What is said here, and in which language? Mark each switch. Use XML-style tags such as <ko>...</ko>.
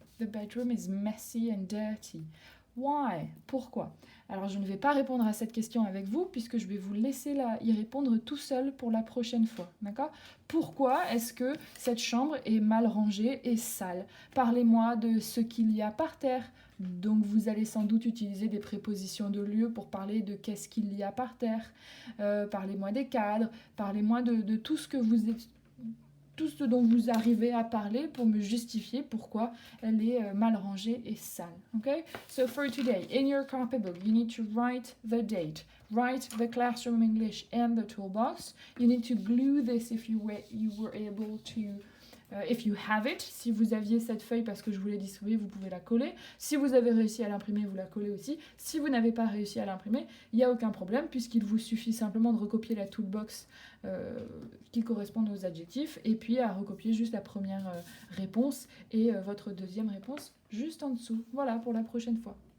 <en>The bedroom is messy and dirty. Why?</en> <fr>Pourquoi? Alors je ne vais pas répondre à cette question avec vous puisque je vais vous laisser y répondre tout seul pour la prochaine fois, d'accord? Pourquoi est-ce que cette chambre est mal rangée et sale? Parlez-moi de ce qu'il y a par terre. Donc vous allez sans doute utiliser des prépositions de lieu pour parler de qu'est-ce qu'il y a par terre. Parlez-moi des cadres, parlez-moi de tout ce que vous êtes... tout ce dont vous arrivez à parler pour me justifier pourquoi elle est mal rangée et sale. Okay?</fr> <en>So for today, in your copybook, you need to write the date, write the classroom English and the toolbox. You need to glue this if you were able to... if you have it,</en> <fr>si vous aviez cette feuille parce que je vous l'ai distribuée, vous pouvez la coller. Si vous avez réussi à l'imprimer, vous la collez aussi. Si vous n'avez pas réussi à l'imprimer, il n'y a aucun problème puisqu'il vous suffit simplement de recopier la toolbox qui correspond aux adjectifs et puis à recopier juste la première réponse et votre deuxième réponse juste en dessous. Voilà pour la prochaine fois.</fr>